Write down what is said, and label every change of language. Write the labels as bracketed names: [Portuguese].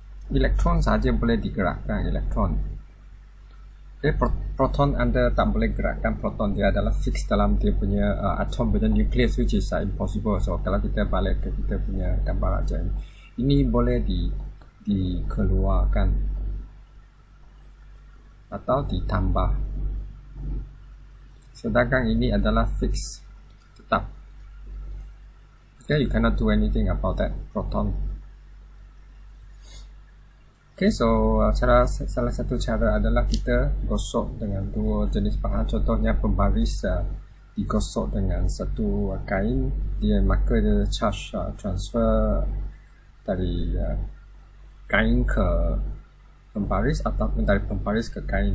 [Malay] Elektron sahaja boleh digerakkan, elektron. Okay, proton anda tak boleh gerakkan proton, dia adalah fix dalam dia punya atom punya nucleus, [English] which is impossible. [Malay] So kalau kita balik ke kita punya gambar aja, ini boleh dikeluarkan atau ditambah. Sedangkan ini adalah fix, tetap. [English] Okay, you cannot do anything about that proton. [Malay] Okay, so salah satu cara adalah kita gosok dengan dua jenis bahan. Contohnya pembaris digosok dengan satu kain, dia maka dia charge transfer dari kain ke pembaris ataupun dari pembaris ke kain.